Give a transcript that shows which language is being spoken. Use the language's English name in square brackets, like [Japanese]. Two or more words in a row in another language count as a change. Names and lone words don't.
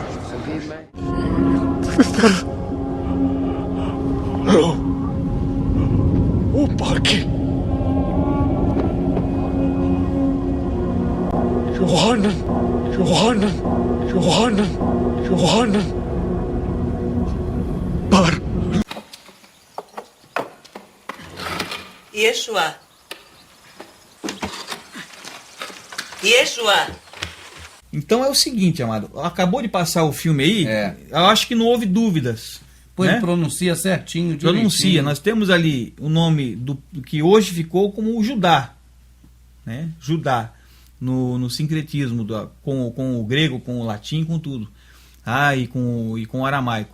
[Arabic] وباكي يوحنا بار [Portuguese] ישוע. Yeshua. Então é o seguinte, amado, acabou de passar o filme aí, eu acho que não houve dúvidas. Pois né? ele pronuncia certinho, Pronuncia, nós temos ali o nome do que hoje ficou como o Judá, né? Judá, no sincretismo, com o grego, com o latim, com tudo, e com o aramaico.